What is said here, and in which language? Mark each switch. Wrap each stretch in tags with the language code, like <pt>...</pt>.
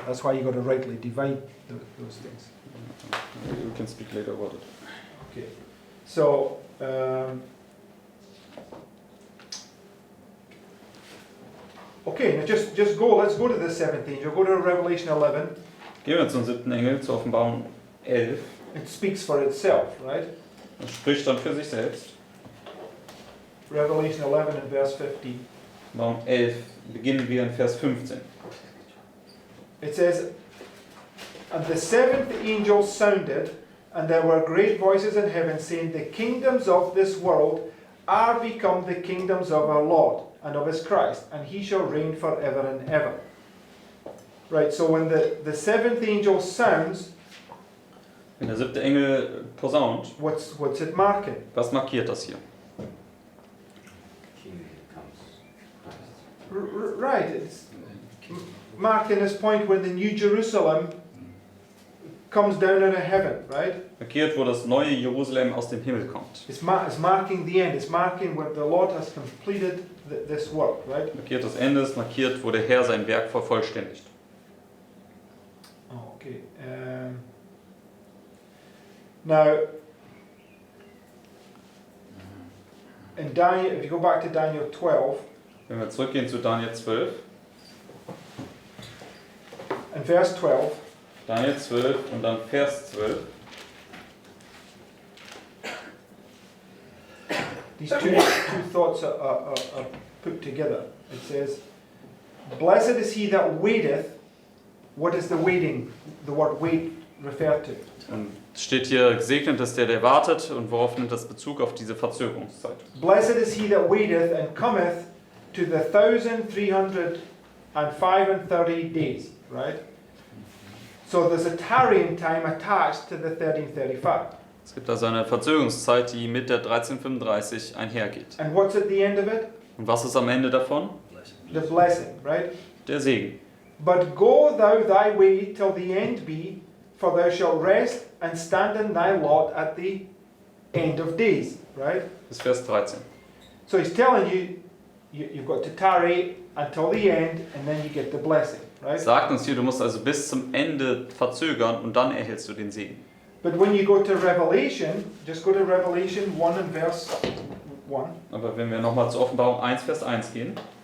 <en>That's why you've got to rightly divide those things. We can speak later about it. Okay. So, okay, now just go. Let's go to the seventh angel. Go to Revelation 11.</en> <de>Gehen wir zum siebten Engel, zur Offenbarung 11.</de> <en>It speaks for itself, right?</en> <de>Das spricht dann für sich selbst.</de> <en>Revelation 11 and verse 15.</en> <de>Offenbarung 11 beginnen wir in Vers 15.</de> <en>It says, And the seventh angel sounded, and there were great voices in heaven saying, The kingdoms of this world are become the kingdoms of our Lord and of his Christ, and he shall reign forever and ever. Right, so when the seventh angel sounds,</en> <de>Wenn der siebte Engel posaunt,</de> <en>what's it marking?</en> <de>was markiert das hier?</de> <en>King comes Christ. Right, it's marking this point when the New Jerusalem comes down out of heaven, right?</en> <de>Markiert, wo das neue Jerusalem aus dem Himmel kommt.</de> <en>It's marking the end. It's marking where the Lord has completed this work, right?</en> <de>Markiert das Ende, es markiert, wo der Herr sein Werk vervollständigt.</de> <en>Oh, okay. Now, in Daniel, if you go back to Daniel 12,</en> <de>Wenn wir zurückgehen zu Daniel 12,</de> <en>in verse 12,</en> <de>Daniel 12 und dann Vers 12.</de> <en>these two thoughts are put together. It says, Blessed is he that waiteth. What is the waiting? The word wait refer to?</en> <de>Und es steht hier, gesegnet ist der, der wartet. Und worauf nimmt das Bezug? Auf diese Verzögerungszeit.</de> <en>Blessed is he that waiteth and cometh to the 1335 days, right? So there's a tarrying time attached to the 1335.</en> <de>Es gibt also eine Verzögerungszeit, die mit der 1335 einhergeht.</de> <en>And what's at the end of it?</en> <de>Und was ist am Ende davon?</de> <en>The blessing, right?</en> <de>Der Segen.</de> <en>But go thou thy way till the end be, for thou shalt rest and stand in thy lot at the end of days, right?</en> <de>Bis Vers 13.</de> <en>So he's telling you, you've got to tarry until the end, and then you get the blessing, right?</en> <de>Sagt uns hier, du musst also bis zum Ende verzögern und dann erhältst du den Segen.</de> <en>But when you go to Revelation, just go to Revelation 1 and verse 1.</en> <de>Aber wenn wir nochmal zur Offenbarung 1, Vers 1 gehen.</de>